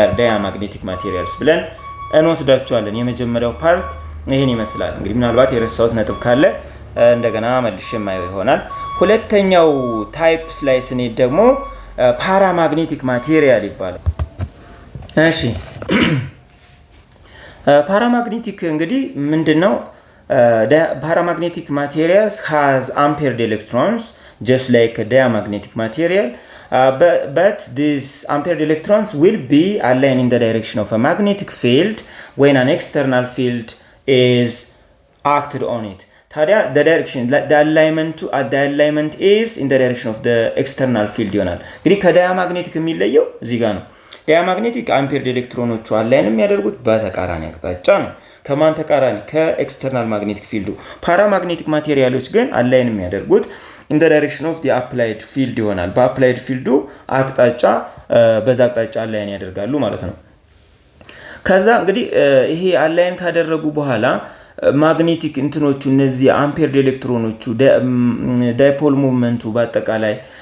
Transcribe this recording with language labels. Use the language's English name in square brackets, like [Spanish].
[Amharic] ዲያማግኔቲክ ማቴሪያልስ ብለን እንወስዳቸዋለን። የመጀመሪያው ፓርት ይሄን ይመስላል። እንግዲህ ምናልባት የረሳሁት ነጥብ ካለ እንደገና መልሼ ማየው ይሆናል። ሁለተኛው ታይፕ ላይ ስንሄድ ደግሞ paramagnetic material ይባላል። እሺ paramagnetic እንግዲህ ምንድነው? [English] paramagnetic materials has ampered electrons just like a diamagnetic material, but these ampered electrons will be aligned in the direction of a magnetic field when an external field is acted on it. [Amharic] ታዲያ the alignment is in the direction of the external field ይሆናል። እንግዲህ ከዳያማግኔቲክ የሚለየው እዚህ ጋር ነው። ዳያማግኔቲክ አምፔርድ ኤሌክትሮኖቹ አላይን የሚያደርጉት በተቃራኒ አቅጣጫ ነው። ከማን ተቃራኒ? ከኤክስተርናል ማግኔቲክ ፊልዱ። ፓራማግኔቲክ ማቴሪያሎች ግን አላይን የሚያደርጉት in the direction of the applied field ይሆናል። በአፕላይድ ፊልዱ አቅጣጫ በዛ አቅጣጫ አላይን ያደርጋሉ ማለት ነው። ከዛ እንግዲህ ይሄ አላይን ካደረጉ በኋላ ማግኔቲክ እንትኖቹ እነዚህ አምፔርድ ኤሌክትሮኖቹ ዳይፖል ሙቭመንቱ በአጠቃላይ